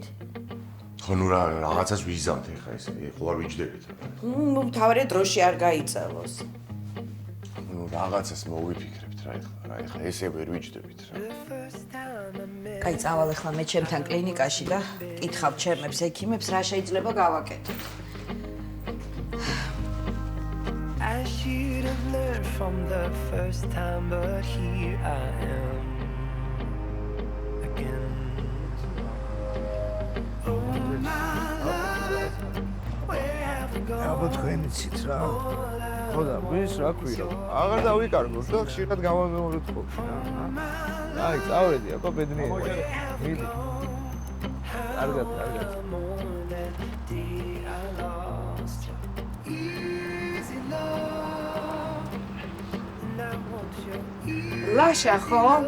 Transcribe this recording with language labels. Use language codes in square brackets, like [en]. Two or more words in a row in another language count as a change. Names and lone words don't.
[ka] ხო ნუ რაღაცას ვიზამთ ეხა ესე, ხო არ ვიჯდებით. მთავარი დროში არ გაიწელოს. ნუ რაღაცას მოვიფიქრებთ რა ეხა ესე ვერ ვიჯდებით რა. კაი, წავალ ახლა მე ჩემთან კლინიკაში და კითხავ ჩემებს ექიმებს რა შეიძლება გავაკეთოთ. [en] I should have learned from the first time, but here I am again. Oh my love, where have you gone? [ka] აბა თქვენი ცით რა. ხო და ვის რა ქვია? აღარ დავიკარგოთ და ხშირად გამომეოროთ ხო. აი, წავედი, აბა ბედნიერია. მიდი. კარგად. ლაშა ხო?